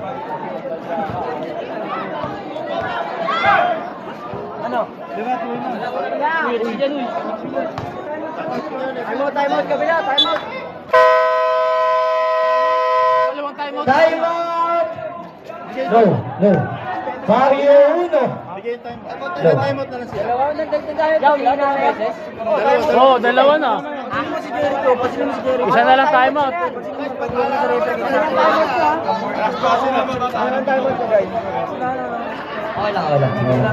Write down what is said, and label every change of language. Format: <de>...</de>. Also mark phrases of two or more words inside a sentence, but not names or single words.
<tl>Ano? Diba, tuloy na.</tl> <en>Time out,</en> <tl>kabila,</tl> <en>time out. Time out! No, no. Mario Uno.</en> <tl>Bigay time.</tl> <en>Time out</en> <tl>na lang siya. Dalawa, nagdagdag tayo. Dalawa na beses. Oo, dalawa na. Ano mo si Jericho? Pasino mo si Jericho? Isa na lang</tl> <en>time out.</en> <tl>Okay lang, okay lang.</tl>